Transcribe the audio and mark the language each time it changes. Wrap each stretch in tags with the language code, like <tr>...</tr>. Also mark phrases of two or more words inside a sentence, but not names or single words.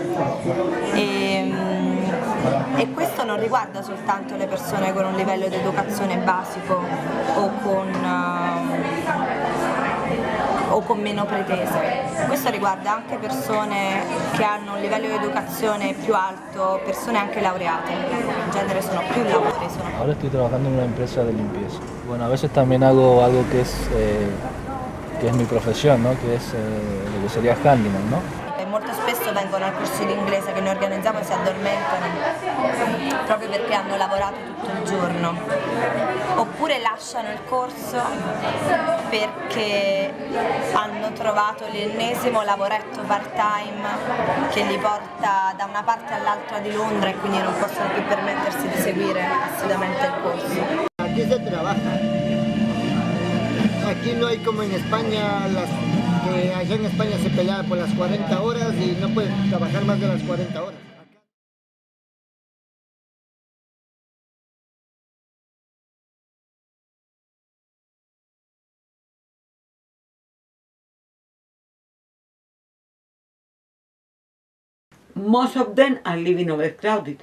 <it>E questo non riguarda soltanto le persone con un livello di educazione basico o con meno pretese. Questo riguarda anche persone che hanno un livello di educazione più alto, persone anche laureate. In genere sono più lavori.</it> <es>Ahora estoy trabajando en una empresa de limpieza. Bueno, a veces también hago algo que es mi profesión, ¿no? Que es lo que sería handyman, ¿no?</es> <it>E molto spesso vengono al corso di inglese che noi organizziamo e si addormentano proprio perché hanno lavorato tutto il giorno, oppure lasciano il corso perché hanno trovato l'ennesimo lavoretto part-time che li porta da una parte all'altra di Londra e quindi non possono più permettersi di seguire assiduamente il corso.</it> <es>Aquí se trabaja. Aquí no hay como en España, que allá en España se pelea por las 40 horas y no puedes trabajar más de las 40 horas.</es> <en>Most of them are living overcrowded.</en>